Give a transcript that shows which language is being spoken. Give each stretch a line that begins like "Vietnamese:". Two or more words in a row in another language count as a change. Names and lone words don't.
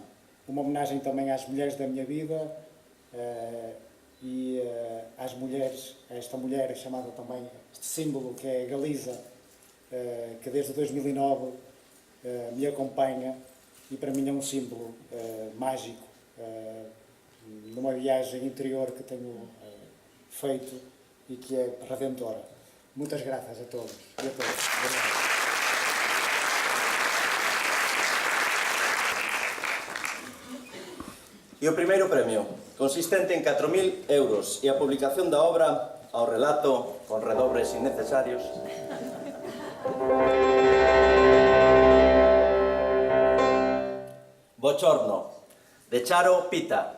Portuguese: Uma homenagem também às mulheres da minha vida e às mulheres, a esta mulher chamada também, este símbolo que é a Galiza, que desde 2009 me acompanha e para mim é um símbolo mágico numa viagem interior que tenho feito e que é redentora. Muitas graças a todos e a todas. Obrigado.
Galician: E o primeiro premio, consistente en 4.000 euros e a publicación da obra ao relato con redobres innecesarios Bochorno, de Charo Pita.